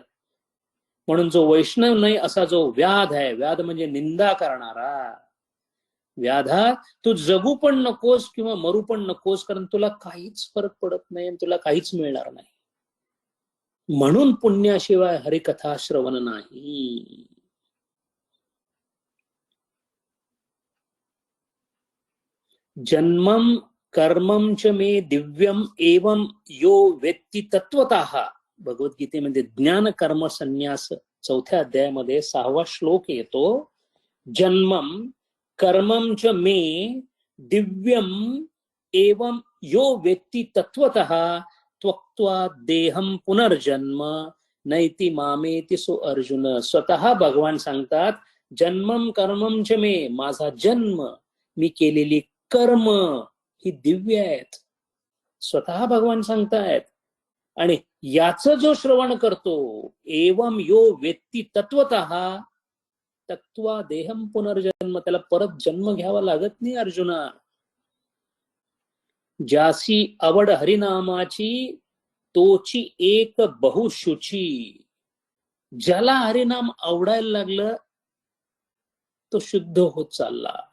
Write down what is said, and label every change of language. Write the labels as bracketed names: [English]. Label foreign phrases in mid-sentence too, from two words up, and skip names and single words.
[Marathi] म्हणून जो वैष्णव नाही असा जो व्याध आहे, व्याध म्हणजे निंदा करणारा. व्याधा तू जगू पण नकोस किंवा मरू पण नकोस, कारण तुला काहीच फरक पडत नाही आणि तुला काहीच मिळणार नाही. म्हणून पुण्याशिवाय हरिकथा श्रवण नाही. [Sanskrit] जन्मम कर्मम च मे दिव्यम एवं यो वेत्ती तत्वतः. [Marathi] भगवद्गीतेमध्ये ज्ञान कर्म संन्यास 4थ्या अध्यायामध्ये 6वा श्लोक येतो. [Sanskrit] जन्मम कर्मम च मे दिव्यम एवं यो वेत्ती तत्वतः त्वक्त्वा देहम पुनर्जन्म नैति मामेति सो अर्जुन. [Marathi] स्वतः भगवान सांगतात, [Sanskrit] जन्मम कर्मम च मे, [Marathi] माझा जन्म, मी केलेली कर्म ही दिव्य आहेत. स्वतः भगवान सांगतायत. आणि याचं जो श्रवण करतो, [Sanskrit] एवं यो वेत्ती तत्वतः तत्वा देहम पुनर्जन्म, [Marathi] त्याला परत जन्म घ्यावा लागत नाही अर्जुना. ज्यासी आवड हरिनामाची तोची एक बहुशुची. ज्याला हरिनाम आवडायला लागलं तो शुद्ध होत चालला.